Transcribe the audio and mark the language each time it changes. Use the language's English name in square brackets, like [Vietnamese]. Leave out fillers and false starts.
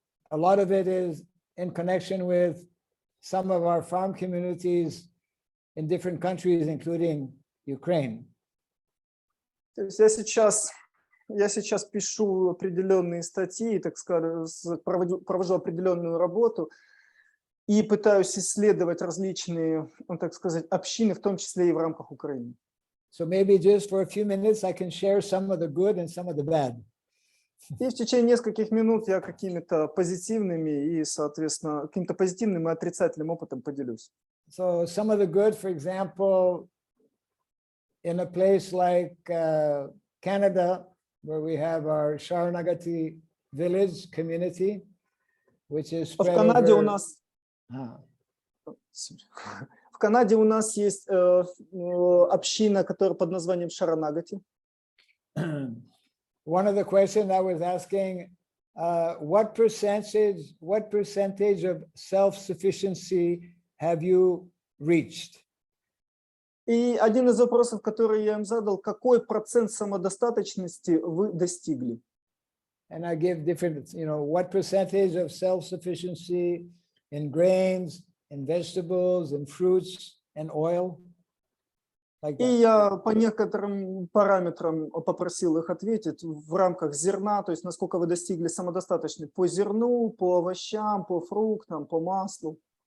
[English] A lot of it is in connection with some of our farm communities in different countries, including Ukraine. [Russian] То есть я сейчас пишу определенные статьи, так сказать, провожу определенную работу и пытаюсь исследовать различные, так сказать, общины, в том числе и в рамках Украины. [English] So maybe just for a few minutes, I can share some of the good and some of the bad. [Russian] И в течение нескольких минут я какими-то позитивными и, соответственно, каким-то позитивным и отрицательным опытом поделюсь. [English] So some of the good, for example, in a place like Canada, where we have our Sharanagati village community, which is spread [Russian] В Канаде у [English] over... [Russian] нас в Канаде у нас есть община, которая под названием Шаранагати. [English] One of the questions I was asking, what percentage of self-sufficiency have you reached? [Russian] И один из вопросов, который я им задал, какой процент самодостаточности вы достигли? [English] And I give different, what percentage of self-sufficiency in grains, in vegetables, in fruits, and oil? Like [Russian] И я по некоторым параметрам попросил их ответить в рамках зерна, то есть насколько вы достигли самодостаточности по зерну, по овощам, по фруктам, по маслу.